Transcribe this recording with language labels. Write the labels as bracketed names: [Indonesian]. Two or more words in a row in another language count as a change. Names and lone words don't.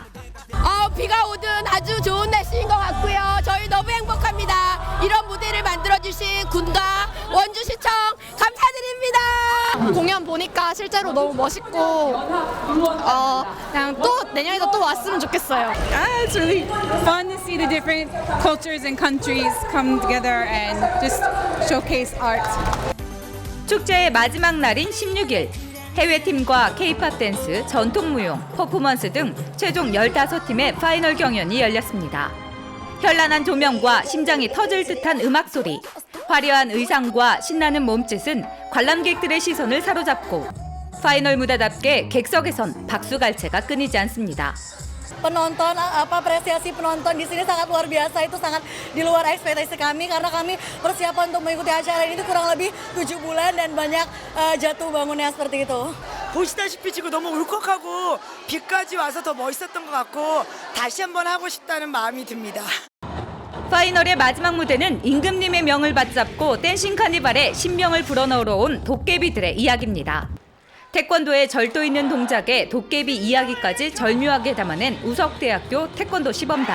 [Korean] 비가 오든 아주 좋은 날씨인 것 같고요. 저희 너무 행복합니다. 이런 무대를 만들어주신 군과 원주시청 감사드립니다. 공연 보니까 실제로 너무 멋있고 그냥 또 내년에도 또 왔으면 좋겠어요. [English] It's really fun to see the different cultures and countries come together and just showcase art. [Korean] 축제의 마지막 날인 16일, 해외팀과 K-팝 댄스, 전통무용, 퍼포먼스 등 최종 15팀의 파이널 경연이 열렸습니다. 현란한 조명과 심장이 터질 듯한 음악 소리, 화려한 의상과 신나는 몸짓은 관람객들의 시선을 사로잡고 파이널 무대답게 객석에선 박수갈채가 끊이지 않습니다. [Indonesian] Penonton, apresiasi penonton di sini sangat luar biasa. Itu sangat di luar ekspektasi kami karena kami persiapan untuk mengikuti acara ini kurang lebih 7 bulan dan banyak jatuh bangunnya seperti itu. [Korean] 보시다시피 지금 너무 울컥하고 비까지 와서 더 멋있었던 것 같고 다시 한번 하고 싶다는 마음이 듭니다. 파이널의 마지막 무대는 임금님의 명을 받잡고 댄싱 카니발에 신명을 불어넣으러 온 도깨비들의 이야기입니다. 태권도의 절도 있는 동작에 도깨비 이야기까지 절묘하게 담아낸 우석대학교 태권도 시범단.